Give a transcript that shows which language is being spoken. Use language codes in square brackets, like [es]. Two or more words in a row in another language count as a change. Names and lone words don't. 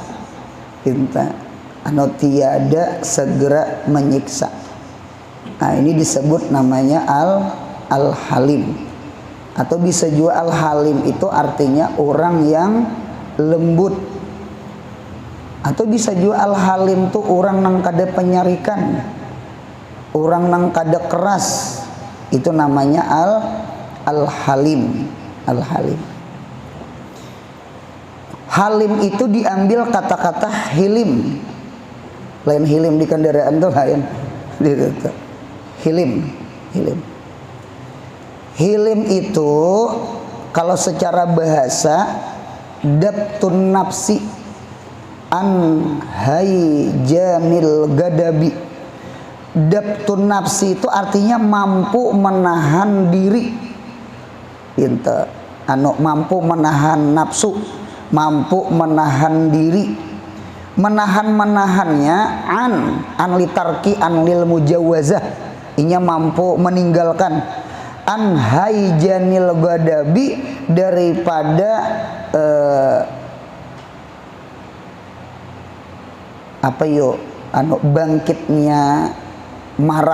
[bjn] Tiada segera menyiksa. Nah, ini disebut namanya Al-Halim. Atau bisa juga Al-Halim itu artinya orang yang lembut. Atau bisa juga Al-Halim itu orang nang kada penyarikan, orang nang kada keras. Itu namanya Al-Halim. Al-Halim. Halim itu diambil kata-kata hilim. Lain hilim di kendaraan tuh lain. Hilim. Hilim itu kalau secara bahasa [ar] ضبط النفس عن هيجان الغضب. ضبط النفس [bjn] itu artinya mampu menahan diri. Mampu menahan nafsu, mampu menahan diri. [ar] Menahannya عن لترك عن للمجاوزة. [bjn] Inya mampu meninggalkan. [ar] عن هيجان الغضب, [bjn] daripada bangkitnya marah.